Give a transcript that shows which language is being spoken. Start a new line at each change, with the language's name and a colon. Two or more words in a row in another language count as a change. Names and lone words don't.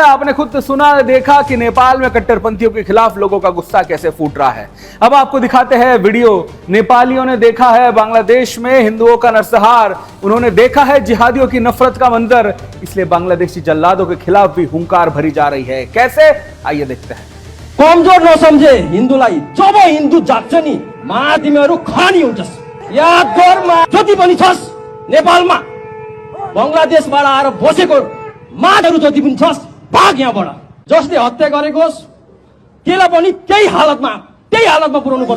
Hindi: आपने खुद सुना देखा कि नेपाल में कट्टरपंथियों के खिलाफ लोगों का गुस्सा कैसे फूट रहा है। अब आपको दिखाते हैं वीडियो। नेपालियों ने देखा है बांग्लादेश में हिंदुओं का नरसंहार, उन्होंने देखा है जिहादियों की नफरत का मंजर, इसलिए बांग्लादेशी जल्लादों के खिलाफ भी हुंकार भरी जा रही है। कैसे? आइए देखते हैं।
Nepali: कमजोर नसम्झे हिन्दूलाई जब हिन्दू जाग्छ नि मा तिमीहरू खानी हुन्छस्। याद गर मा जति पनि छस् नेपालमा बंगलादेशबाट आएर बसेको माहरू जति पनि छस् भाग यहाँबाट। जसले हत्या गरेकोस् त्यसलाई पनि त्यही हालतमा पुर्याउनु पर्छ।